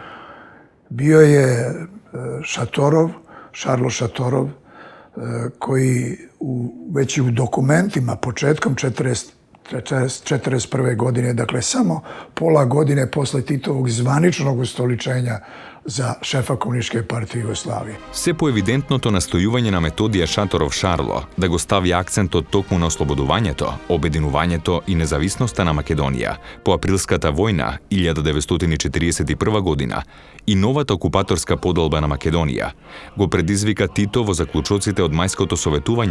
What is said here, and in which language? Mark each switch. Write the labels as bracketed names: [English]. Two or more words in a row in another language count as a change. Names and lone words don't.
[Serbian] Bio je Šatorov, Šarlo Šatorov, koji već i u dokumentima početkom 1941. godine, dakle samo pola godine posle Titovog zvaničnog ustoličenja za šefa Komunističke partije Jugoslavije. [Macedonian] Се поевидентното настојување на Методија Шаторов Шарло да го стави акцентот токму на ослободувањето, обединувањето и независноста на Македонија по априлската војна 1941 година и новата окупаторска поделба на Македонија го предизвика Тито во заклучоците од мајското советување